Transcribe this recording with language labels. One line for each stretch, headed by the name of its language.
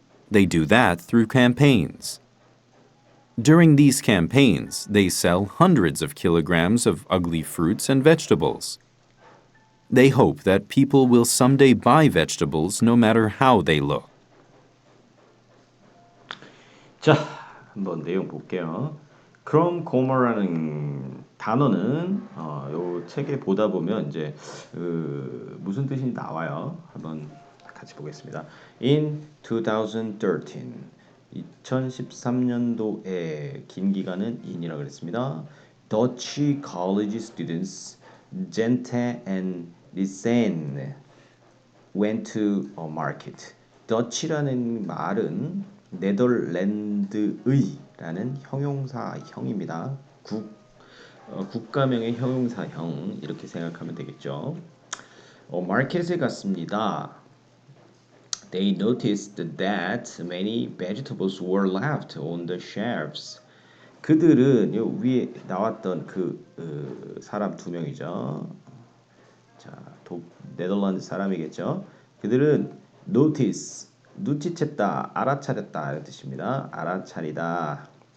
English: They do that through campaigns. During these campaigns, they sell hundreds of kilograms of ugly fruits and vegetables. They hope that people will someday buy vegetables no matter how they look.
Korean: 자, 한번 내용 볼게요. 크롬코머라는 단어는 요 책에 보다 보면 이제 무슨 뜻인지 나와요. 한번 같이 보겠습니다.
English: In 2013,
Korean: 2013년도에 긴 기간은 in이라고 그랬습니다.
English: Dutch college students Gente and Lisanne went to a market.
Korean: Dutch라는 말은 네덜란드의라는 형용사형입니다. 국가명의 형용사형 이렇게 생각하면 되겠죠. 마켓에 갔습니다.
English: They noticed that many vegetables were left on the shelves.
Korean: 그들은 요 위에 나왔던 사람 두 명이죠. 자, 네덜란드 사람이겠죠. 그들은 notice, 눈치챘다, 알아차렸다 이런 뜻입니다. 알아차리다.